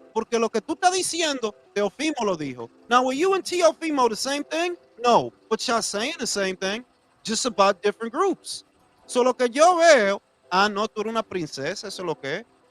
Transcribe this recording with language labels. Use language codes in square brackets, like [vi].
[es] Porque lo que tú estás diciendo, Teofimo lo dijo. [en] Now, were you and Teofimo the same thing? No, but y'all saying the same thing, just about different groups. [es] So lo que yo veo, no, tú eres una princesa, eso es lo que es.